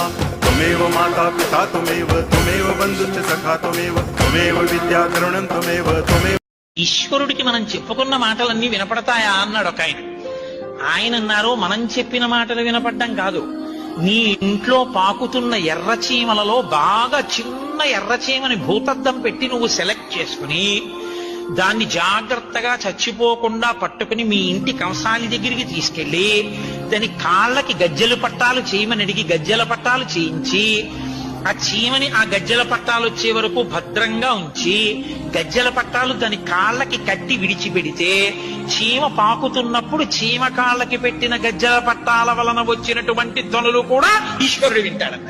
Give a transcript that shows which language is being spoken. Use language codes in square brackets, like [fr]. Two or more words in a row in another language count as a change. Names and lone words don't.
[sa] त्वमेव माता पिता त्वमेव, त्वमेव बंधुश्च सखा त्वमेव, त्वमेव विद्या करुणं त्वमेव, त्वमेव. [te] ఈశ్వరుడికి మనం చెప్పుకున్న మాటలన్నీ వినపడతాయా అన్నాడు ఒక ఆయన. ఆయన అన్నారు మనం చెప్పిన మాటలు వినపడ్డం కాదు, నీ ఇంట్లో పాకుతున్న ఎర్రచీమలలో బాగా చిన్న ఎర్రచీమని భూతద్దం పెట్టి నువ్వు సెలెక్ట్ చేసుకుని దాన్ని జాగ్రత్తగా చచ్చిపోకుండా పట్టుకుని మీ ఇంటి కంసాలి దగ్గరికి తీసుకెళ్లి దాని కాళ్ళకి గజ్జెల పట్టాలు చేయమని అడిగి గజ్జెల పట్టాలు చేయించి ఆ చీమని ఆ గజ్జెల పట్టాలు వచ్చే వరకు భద్రంగా ఉంచి గజ్జెల పట్టాలు దాని కాళ్ళకి కట్టి విడిచిపెడితే చీమ పాకుతున్నప్పుడు చీమ కాళ్ళకి పెట్టిన గజ్జెల పట్టాల వలన వచ్చినటువంటి ధ్వనులు కూడా ఈశ్వరుడు వింటాడంట.